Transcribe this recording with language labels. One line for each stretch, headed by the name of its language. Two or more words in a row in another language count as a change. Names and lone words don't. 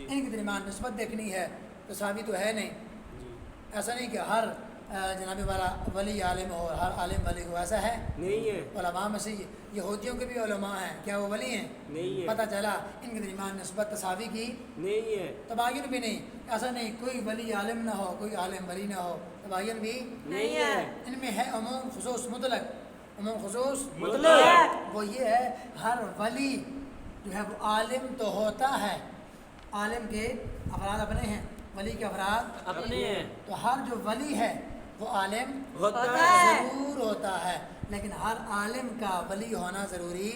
Urdu: ان کے درمیان نسبت دیکھنی ہے تو ثابت تو ہے نہیں۔ ایسا نہیں کہ ہر جناب والا ولی عالم ہو اور ہر عالم ولی ہو، ایسا ہے نہیں ہے، علماء میں سے یہودیوں کے بھی علماء ہیں، کیا وہ ولی ہیں؟ نہیں ہے، پتہ چلا ان کے درمیان نسبت تساوی کی نہیں ہے، تباین بھی نہیں۔ ایسا نہیں کوئی ولی عالم نہ ہو کوئی عالم ولی نہ ہو، تباین بھی نہیں ہے۔ ان میں ہے عموم خصوص مطلق۔ عموم خصوص مطلق وہ یہ ہے ہر ولی جو ہے وہ عالم تو ہوتا ہے، عالم کے افراد اپنے ہیں، ولی کے افراد اپنے ہیں، تو ہر جو ولی ہے وہ عالم ہوتا ہے، ضرور ہوتا ہے، لیکن ہر عالم کا ولی ہونا ضروری